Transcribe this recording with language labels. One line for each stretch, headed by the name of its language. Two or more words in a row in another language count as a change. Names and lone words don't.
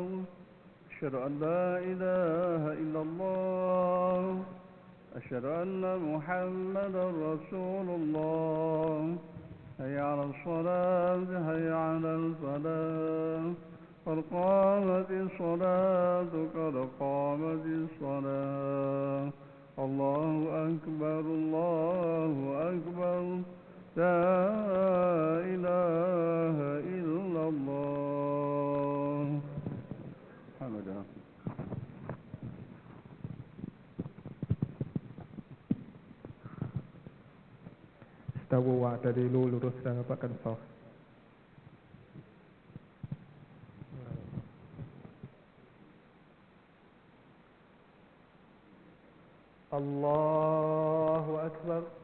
Arabic: أشهد أن لا إله إلا الله. أشهد أن محمدا رسول الله. حي على الصلاة، حي على الفلاح. قد قامت الصلاة، قد قامت الصلاة. الله أكبر، الله أكبر. لا إله إلا الله. Alhamdulillah. استووا واعتدلوا,
Indonesian: lurus dan rapatkan shaf.
Arabic: الله أكبر.